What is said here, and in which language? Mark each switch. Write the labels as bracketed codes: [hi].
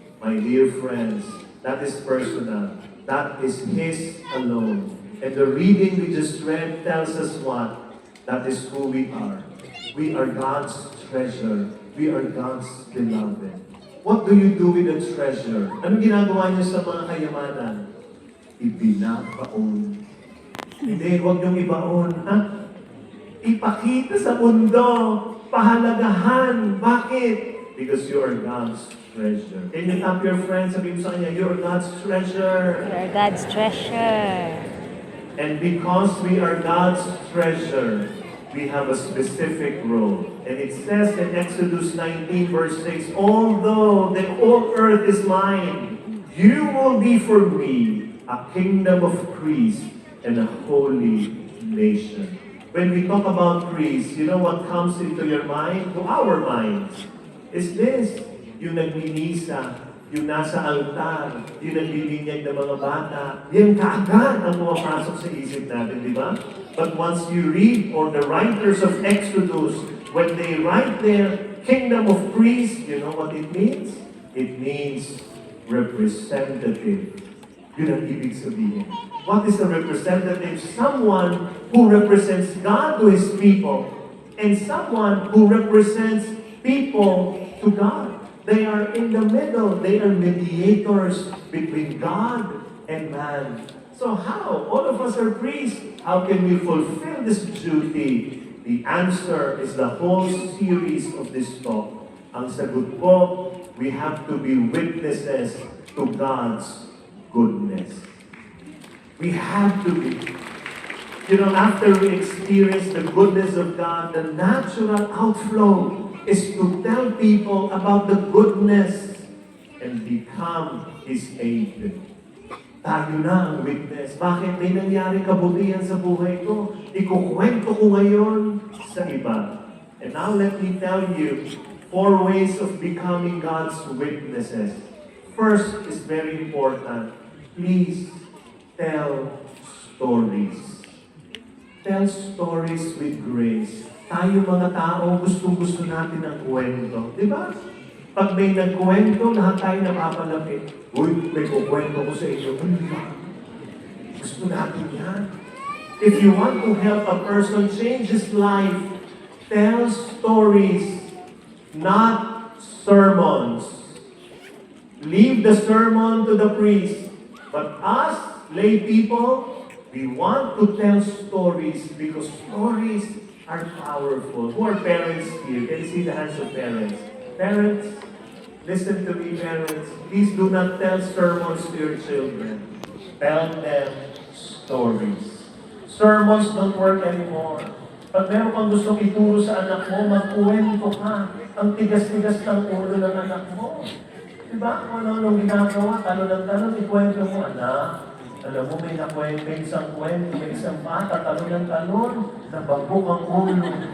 [en] My dear friends, that is personal. That is His alone. And the reading we just read tells us what? That is who we are. We are God's treasure. We are God's beloved. What do you do with the treasure? [tl] Anong ginagawa niyo sa mga kayamanan? Ibinabaon. Hindi, huwag niyong ibaon. Ha? Ipakita sa mundo. Pahalagahan. Bakit? [en] Because you are God's treasure. Can you tap your friend? [tl] Sabihin mo sa kanya, [en] you are God's treasure. You are God's treasure. And because we are God's treasure, we have a specific role. And it says in Exodus 19 verse 6, although the whole earth is mine, you will be for me a kingdom of priests and a holy nation. When we talk about priests, you know what comes into your mind? To our minds. Is this, [tl] yung nagminisa, yung nasa altar, yung naglilinyag ng mga bata, yan kaagad ang pumapasok sa isip natin, di ba? [en] But once you read, or the writers of Exodus, when they write their kingdom of priests, you know what it means? It means representative. [tl] Yun ang ibig sabihin. [en] What is a representative? Someone who represents God to His people, and someone who represents people to God. They are in the middle. They are mediators between God and man. So how? All of us are priests. How can we fulfill this duty? The answer is the whole series of this talk. [tl] Ang sagot po, [en] we have to be witnesses to God's goodness. We have to be. You know, after we experience the goodness of God, the natural outflow is to tell people about the goodness and become His aid. [tl] Tayo na ang witness. Bakit may nangyari kabutihan sa buhay ko? Ikukwento ko ngayon sa iba. [en] And now let me tell you 4 ways of becoming God's witnesses. First is very important. please tell stories. Tell stories with grace. [tl] Tayo mga tao, gustong-gusto natin ng kwento. Di ba? Pag may nagkwento, lahat tayo napapalapit. Uy, may kukwento ko sa inyo. Gusto natin yan. [en] If you want to help a person change his life, tell stories, not sermons. Leave the sermon to the priest. But us, lay people, we want to tell stories because stories are powerful. Who are parents here? Can you see the hands of parents? Parents, listen to me, parents. Please do not tell sermons to your children. Tell them stories. Sermons don't work anymore. [tl] Pag meron kang gustong ituro sa anak mo, magkuwento ka. Ang tigas-tigas ng ulo ng anak mo. Diba? Kung ano-anong ginagawa, talon-talon, ikwento mo, anak. Alam mo, may nakwento, may isang kwento, may isang bata, talon-talon, nabagok ang ulo.